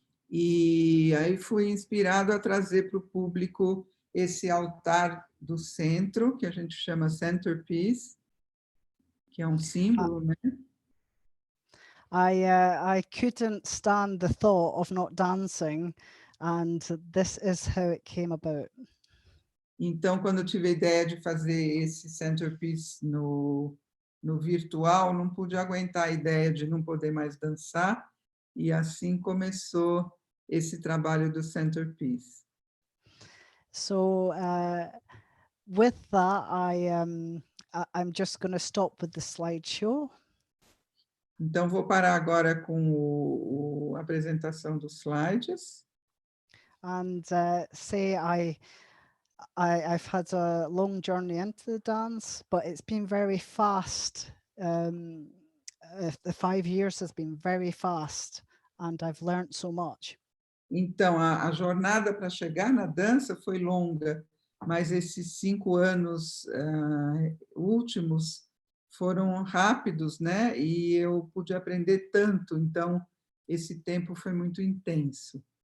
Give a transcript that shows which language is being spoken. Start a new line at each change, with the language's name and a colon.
Portuguese: E aí fui inspirado a trazer para o público esse altar do centro, que a gente chama centerpiece, que é símbolo, né?
English: I couldn't stand the thought of not dancing, and this is how it came about.
Portuguese: Então, quando eu tive a ideia de fazer esse centerpiece no virtual, não pude aguentar a ideia de não poder mais dançar, e assim começou esse trabalho do centerpiece.
English: So with that, I'm just going to stop with the slideshow.
Portuguese: Então, vou parar agora com a apresentação dos slides.
English: And say I've had a long journey into the dance, but it's been very fast. The 5 years has been very fast, and I've learned so much.
Portuguese: Então, a jornada para chegar na dança foi longa, mas esses 5 anos últimos foram rápidos, né? E eu pude aprender tanto, então esse tempo foi muito intenso.